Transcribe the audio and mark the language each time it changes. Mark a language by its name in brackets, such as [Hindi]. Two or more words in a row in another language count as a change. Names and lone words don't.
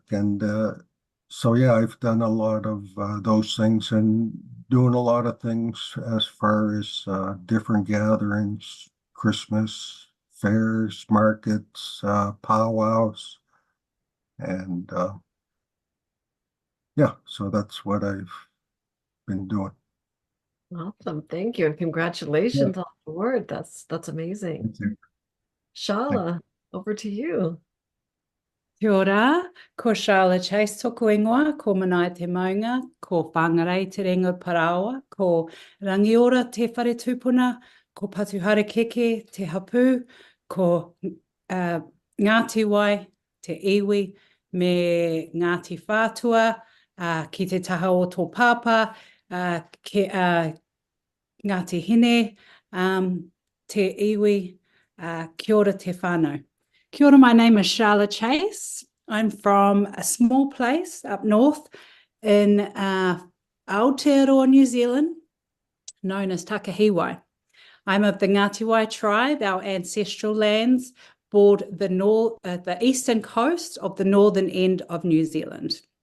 [English] And so, yeah, I've done a lot of those things and doing a lot of things as far as different gatherings, Christmas fairs, markets, powwows. And yeah, so that's what I've been doing. Awesome. Thank you. And congratulations on the award. That's amazing. Thank you. Shala, over to you. [Māori] Kia ora, ko Charlotte Chase toku ingoa, ko Manaia te maunga, ko whangarei te ringo parawa, ko rangiora te whare tūpuna, ko patuhara keke te hapu, ko Ngāti Wai te iwi, me Ngāti Whātua, ki te taha o tō pāpā, Ngāti Hine, te iwi, kia ora te whānau. Kia ora, [English] my name is Charlotte Chase. I'm from a small place up north in Aotearoa, New Zealand, known as Takahiwai. I'm of the Ngāti Wai tribe. Our ancestral lands border the eastern coast of the northern end of New Zealand.